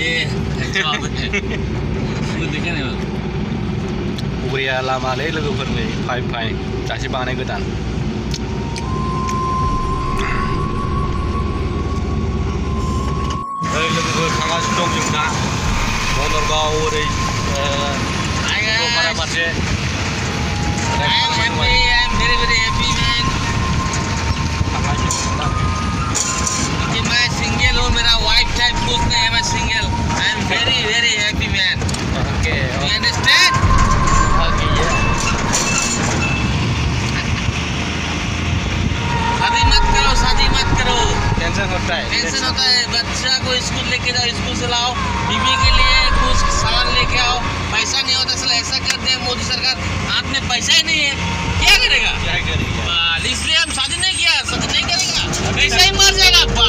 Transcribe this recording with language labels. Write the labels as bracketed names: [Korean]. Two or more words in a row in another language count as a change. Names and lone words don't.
[Bodo] उब्रिया लामालै लोगोफोरनि फाइ दासो बानाय गोदान लोगोफोर थांगासिनो दं जों दा बनरगाव ओरै चन्द्रपारा फारसे [Hindi] मैं सिंगल हूँ मेरा वाइफ टाइप कुछ नहीं है मैं सिंगल [English] I am very very happy man [Hindi] ओके [English] you understand [Hindi] शादी मत करो टेंशन होता है बच्चा को स्कूल लेके जाओ स्कूल से लाओ बीवी के लिए कुछ सामान लेके आओ पैसा नहीं होता इसलिए ऐसा कर दे मोदी सरकार हाथ में पैसा ही नहीं है क्या करेगा इसलिए हम शादी नहीं करेगा पैसा ही मर जाएगा